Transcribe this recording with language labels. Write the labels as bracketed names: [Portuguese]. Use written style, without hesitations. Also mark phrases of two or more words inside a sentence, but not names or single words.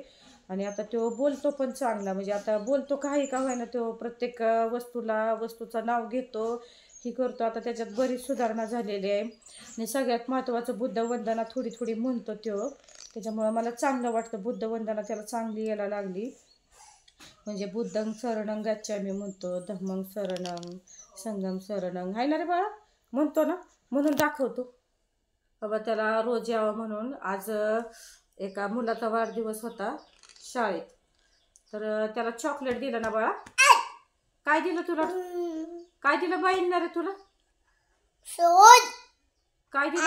[Marathi] आणि आता तो बोलतो पण चांगला, म्हणजे आता बोलतो काही का होईना, तो प्रत्येक वस्तूचं नाव घेतो, ही करतो. आता त्याच्यात बरीच सुधारणा झालेली आहे. आणि सगळ्यात महत्त्वाचं बुद्धवंदना थोडी थोडी म्हणतो तो. त्याच्यामुळं मला चांगलं वाटतं. बुद्धवंदना त्याला चांगली यायला लागली. म्हणजे [Pali] बुद्धं शरणं गच्छामी [Marathi] म्हणतो, [Pali] धम्मं शरणं, संघं शरणं, [Marathi] आहे ना रे बाळा, म्हणतो ना. म्हणून दाखवतो बाबा त्याला रोज यावं म्हणून. आज एका मुलाचा वाढदिवस होता शाळेत, तर त्याला चॉकलेट दिलं ना बाळा. काय दिलं तुला, काय दिलं बाईंना रे तुला, काय दिलं.